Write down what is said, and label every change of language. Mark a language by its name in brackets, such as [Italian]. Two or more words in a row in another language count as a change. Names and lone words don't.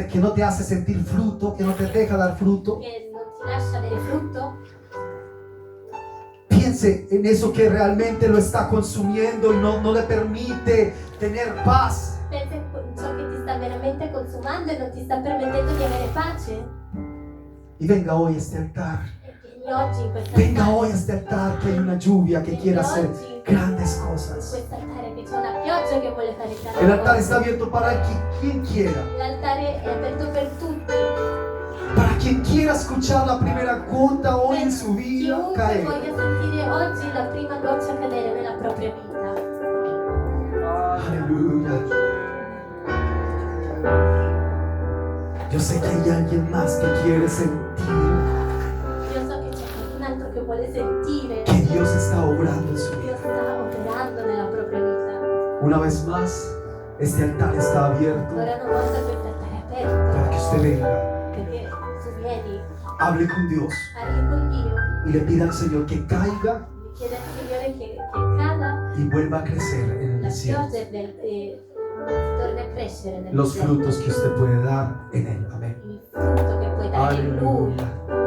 [Spanish] que no te hace sentir fruto, que no te deja dar fruto. [Italian] che non ti lascia avere frutto. [Spanish] Piense en eso que realmente lo está consumiendo y no le permite tener paz. [Italian] Pensa in ciò che ti sta veramente consumando e non ti sta permettendo di avere pace. [Spanish] Y venga hoy a este altar [Italian] E vieni E oggi in questa [Spanish] Venga hoy a este altar que hay una lluvia que quiere hacer grandes cosas. [Italian] altare che c'è una pioggia che vuole fare grandi [Spanish] El altar [Italian] cose. [Spanish] está abierto para quien quiera. [Italian] L'altare è aperto per tutti. [Spanish] Para quien quiera escuchar la primera gota hoy en su vida [Italian] Chiunque [Spanish] caer. [Italian] voglia sentire oggi la prima goccia cadere nella propria vita. [Spanish] Aleluya. Yo sé que hay alguien más que quiere sentir [Italian] Io so che c'è qualcun altro che vuole sentire [Spanish] que Dios está obrando en su [Italian] Dio [Spanish] vida. [Italian] sta operando nella propria vita. [Spanish] Una vez más, este altar está abierto [Italian] Ancora una volta questo altare è [Spanish] para que [Italian] aperto [Spanish] usted venga, [Italian] perché tu vieni, [Spanish] hable con Dios [Italian] parli con Dio, [Spanish] y le pida al Señor que caiga [Italian] mi chiede al Signore che cada [Spanish] y vuelva a crecer en el [Italian] la [Spanish] desierto. [Italian] pioggia torni a crescere nel [Spanish] Los [Italian] deserto. [Spanish] frutos que usted puede dar en él. Amén. [Italian] Il frutto che puoi dare in Lui. [Spanish] Aleluya.